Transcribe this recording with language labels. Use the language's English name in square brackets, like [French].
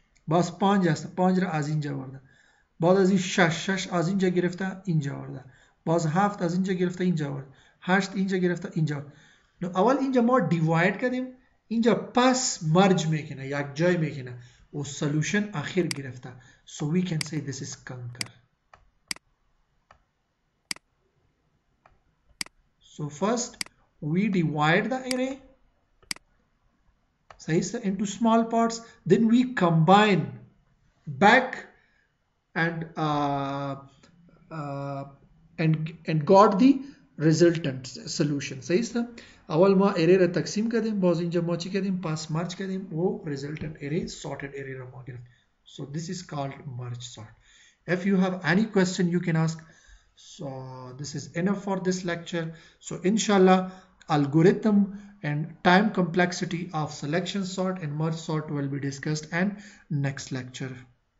[Persian] باز 5 است، 5 را از اینجا ورده. بعد از این 6 از اینجا گرفته اینجا ورده. باز 7 از اینجا گرفته اینجا ورده. 8 اینجا گرفته اینجا. نو اول اینجا ما دیواید کردیم، اینجا پس مرج میکنه، یک جای میکنه و سولوشن آخر گرفته. [English] So we can say this is conquer. So first we divide the array into small parts, then we combine back and got the resultant solution. [Persian] صحیح است. اول ما array را تقسیم کردیم، باز اینجا ما چی کردیم؟ پس مرج کردیم و resultant array sorted array را ما گرفتیم. [English] So this is called merge sort. If you have any question you can ask. So this is enough for this lecture. So inshallah algorithm and time complexity of selection sort and merge sort will be discussed in next lecture.